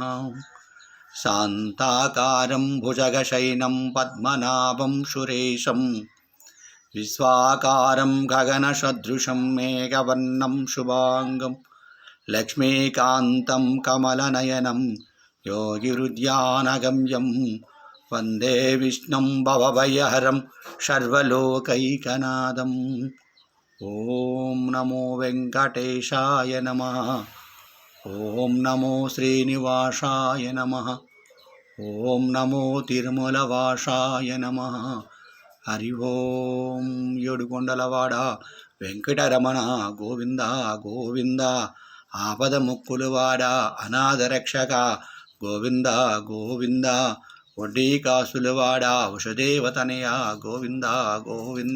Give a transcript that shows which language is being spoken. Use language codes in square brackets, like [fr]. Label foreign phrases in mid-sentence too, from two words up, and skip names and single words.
[sa] शान्ताकारं भुजगशयनं पद्मनाभं सुरेशं विश्वाकारं गगनसदृशं मेघवर्णं शुभांगं लक्ष्मीकान्तं कमलनयनं योगिहृद्यानगम्यं वन्दे विष्णुं भवभयहरं सर्वलोकैकनाथम्. ॐ नमो वेङ्कटेशाय नमः. ॐ नमो श्रीनिवासाय नमः. ఓం నమో తిరుమలవాసాయ నమః. [te] హరి ఓం ఏడుకొండలవాడ వెంకటరమణ గోవింద గోవింద. ఆపద ముక్కులవాడ అనాథ రక్షక గోవింద గోవింద. వడ్డీ కాసులవాడ వసుదేవతనయ గోవింద గోవింద.